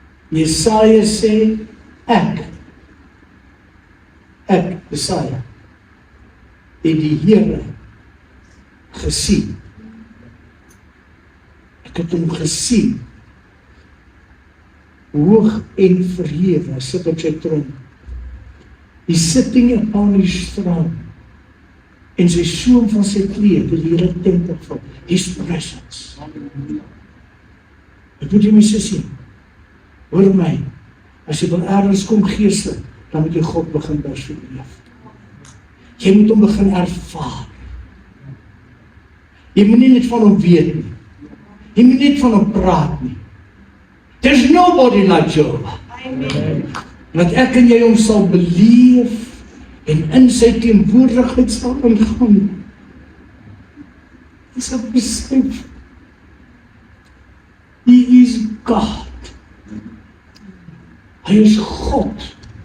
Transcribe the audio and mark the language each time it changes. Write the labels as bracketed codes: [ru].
[af] Jesaja sê, ek, Jesaja, het die Here gesien. Ek het hom gesien, hoog en verhewe, sit op sy troon. [en] He's sitting upon his throne, [af] en sy soem van sy kleed, die Here tempel van [en] his presence. [af] Ek moet jy my sien, hoor my, as jy wil ergens kom geestelik, dan moet jy God begin beleef. Jy moet hom begin ervaar. Jy moet nie net van hom weet nie. Jy moet net van hom praat nie. [en] There's nobody like Jehovah. Amen. [af] Dat ek en jy hom sal beleef en in sy teenwoordigheid sal ingaan. Dis 'n besef. [en] He is God. [af] Hy is God.